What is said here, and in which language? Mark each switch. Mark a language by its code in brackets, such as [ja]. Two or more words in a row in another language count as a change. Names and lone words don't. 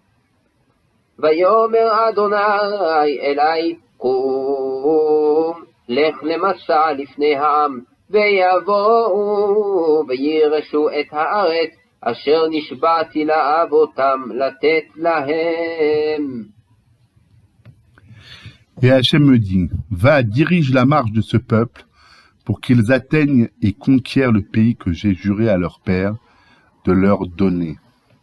[he] ויאמר אדוני אלי קום לך למסע לפני העם, ויבואו וירשו את הארץ אשר נשבעתי לאבותם לתת להם. [fr] Et Hachem me dit, va, dirige la marche de ce peuple pour qu'ils atteignent et conquièrent le pays que j'ai juré à leur père de leur donner.